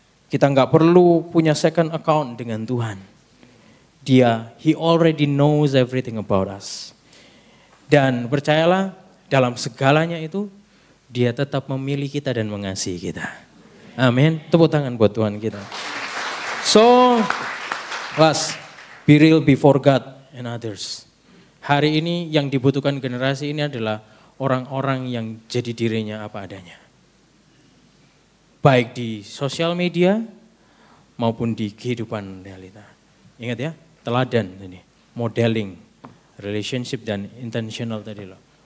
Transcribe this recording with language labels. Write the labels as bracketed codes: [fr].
[id] Kita nggak perlu punya [en] second account [id] dengan Tuhan. [en] He already knows everything about us. [id] Dan percayalah, dalam segalanya itu, dia tetap memilih kita dan mengasihi kita. Amin. Tepuk tangan buat Tuhan kita. [en] So, last, be real before God and others. [id] Hari ini yang dibutuhkan generasi ini adalah orang-orang yang jadi dirinya apa adanya. Baik di sosial media maupun di kehidupan realita. Ingat ya, teladan ini, modeling, relationship dan intentional tadi loh.